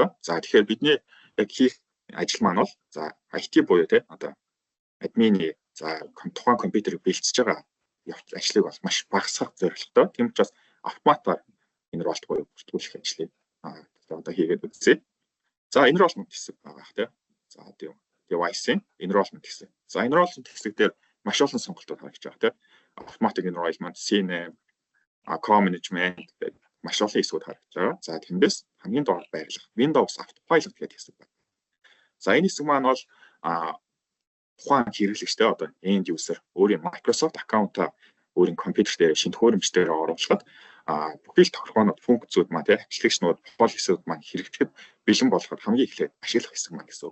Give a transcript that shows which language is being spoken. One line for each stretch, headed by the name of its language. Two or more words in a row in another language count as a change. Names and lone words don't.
Mongolian: За тэгэхээр бидний яг хийх ажил маань бол за IT буюу те одоо админы за тухайн компьютерыг бэлтжиж байгаа ажлыг бол маш багасгах зорилготой. Тийм учраас автоматар enroll буюу бүртгүүлэх ажлыг одоо хийгээд үзье. За enrollment хэсэг байгаа те. За тийм device-ийн enrollment хэсэг. За enrollment хэсэг дээр маш олон сонголтууд харагдаж байгаа тийм
English: automatic enrollment,
Mongolian: CNAME, co-management гэдэг маш олон хэсгүүд харагдаж байгаа. За тэндээс хамгийн доор байрлах Windows Autopilot гэдэг хэсэг байна. За энэ хэсэг маань бол тухайн хэрэглэгчтэй одоо
English: end user
Mongolian: өөрийн Microsoft аккаунтаа өөрийн компьютер дээр шинэ төхөөрөмж дээр оруулахад бүхэл тохиргоонууд функцүүд маань тийм аппликейшнууд policy-ууд маань хэрэглэхэд бэлэн болгоход хамгийн эхлээд ашиглах хэсэг маань гэсэн.